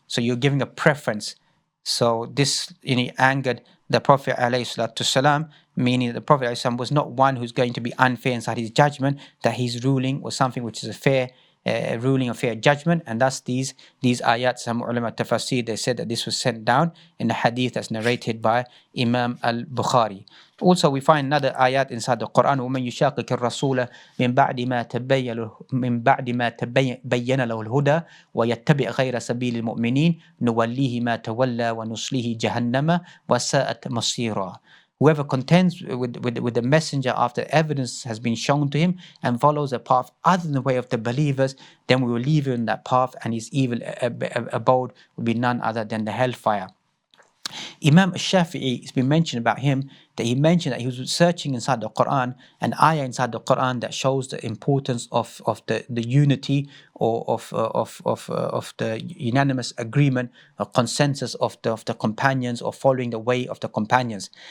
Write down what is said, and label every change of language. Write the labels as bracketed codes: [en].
[en] So you're giving a preference. So this angered the Prophet ﷺ, meaning that the Prophet ﷺ was not one who's going to be unfair inside his judgment, that his ruling was something which is a fair ruling, a fair judgment. And thus these ayat, some ulama tafasir, they said that this was sent down in the hadith that's narrated by Imam al-Bukhari. [ar] Also, we find another ayat inside the Quran, وَمَنْ يُشَاقِقِ الرَّسُولَ مِنْ بَعْدِ مَا تَبَيَّنَ لَهُ الْهُدَى وَيَتَّبِعْ غَيْرَ سَبِيلِ الْمُؤْمِنِينَ نُوَلِّهِ مَا تَوَلَّى وَنُصْلِهِ جَهَنَّمَ وَسَاءَتْ مَصِيرًا. [en] Whoever contends with the messenger after evidence has been shown to him and follows a path other than the way of the believers, then we will leave him in that path, and his evil abode will be none other than the hellfire. Imam Shafi'i, it's been mentioned about him that he mentioned that he was searching inside the Quran, an ayah inside the Quran that shows the importance of the unity or of the unanimous agreement or consensus of the companions, or following the way of the companions.